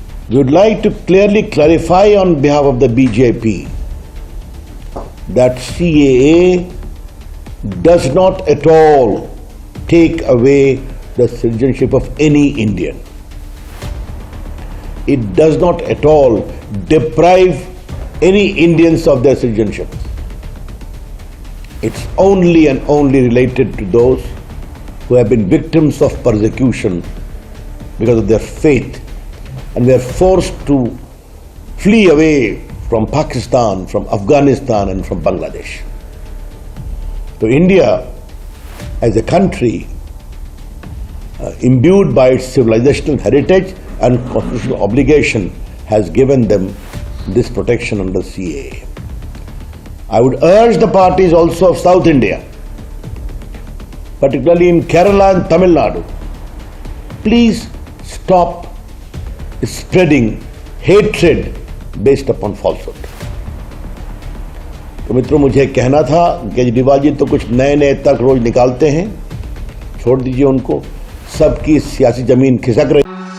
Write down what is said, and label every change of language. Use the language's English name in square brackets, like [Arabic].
[English] We would like to clearly clarify on behalf of the BJP that CAA does not at all take away the citizenship of any Indian. It does not at all deprive any Indians of their citizenship. It's only and only related to those who have been victims of persecution because of their faith and were forced to flee away from Pakistan, from Afghanistan and from Bangladesh. So India as a country imbued by its civilizational heritage and constitutional obligation has given them this protection under CAA. I would urge the parties also of South India, particularly in Kerala and Tamil Nadu, please stop spreading hatred based upon falsehood. [Hindi] तो मित्रों, मुझे कहना था, केजरीवाल जी तो कुछ नए नए तर्क रोज निकालते हैं, छोड़ दीजिए उनको। सबकी सियासी जमीन खिसक रही।